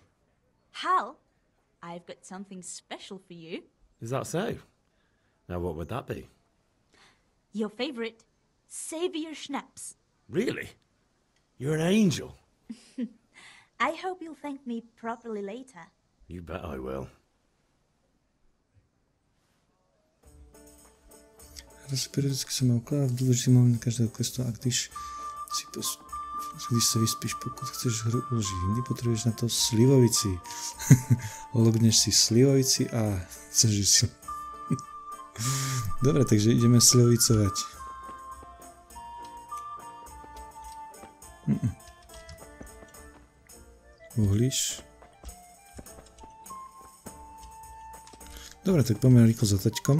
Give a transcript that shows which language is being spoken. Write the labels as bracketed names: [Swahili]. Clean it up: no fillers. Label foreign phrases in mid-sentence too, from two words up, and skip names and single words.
[English] Hal, I've got something special for you. Is that so? Now what would that be? Your favorite Savior Schnapps. Really? You're an angel. I hope you'll thank me properly later. You bet I will. [Czech] Raz periodicky se má ukládat v důležitý moment každého questu a když se vyspíš, pokud chceš hru uložit jindy, potřebuješ na to slivovici. Logneš si slivovici a chceš si. [Slovak] Dobre, takže ideme slivovicovať. Uhlíš. Dobre, tak poďme rýchlo za taťkom.